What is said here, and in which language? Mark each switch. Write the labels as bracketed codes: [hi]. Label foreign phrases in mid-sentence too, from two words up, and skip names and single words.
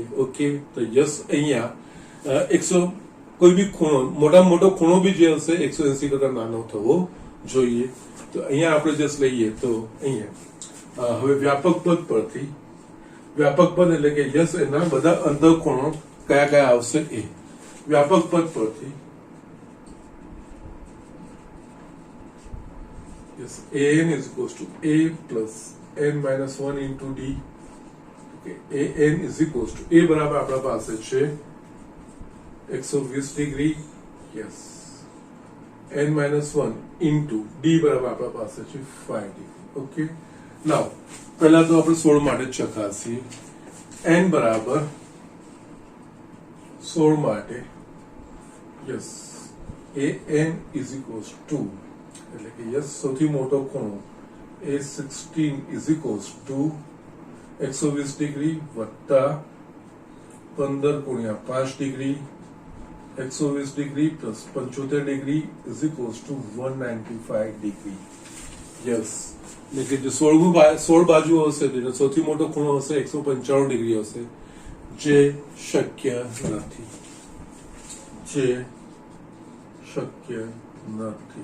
[gu] ઓકે, તો યસ અહીંયા 100 કોઈ બી ખૂણો મોટામાં મોટો ખૂણો બી જે હશે 180 કરતા નાનો થવો જોઈએ. તો અહીંયા આપણે જસ્ટ લઈએ તો અહીંયા હવે વ્યાપક પદ પરથી વ્યાપક પદ એટલે કે યસ એના બધા અંતઃકોણો કયા કયા આવશે એ વ્યાપક પદ પરથી [en] yes an is equals to a plus n minus 1 into d. Okay, an is equals to a [gu] બરાબર આપણા પાસે છે 120 ડિગ્રી [en] yes n minus 1 into d [gu] બરાબર આપણા પાસે છે 5 ડિગ્રી. [en] Okay, now [gu] પહેલા તો આપણે 16 માટે ચકાસીએ. n બરાબર 16 માટે [en] yes an is equals to [gu] એટલે કે યસ સૌથી મોટો ખૂણો [en] a16 is equals to [gu] 120 ડિગ્રી વત્તા 15 ગુણ્યા 5 ડિગ્રી 120 ડિગ્રી પ્લસ 75 ડિગ્રી [en] is equals to [gu] 195 ડિગ્રી. યસ, એટલે કે જે 16 બાજુ હશે તેનો સૌથી મોટો ખૂણો હશે 195 ડિગ્રી હશે, જે શક્ય નથી, જે શક્ય નથી.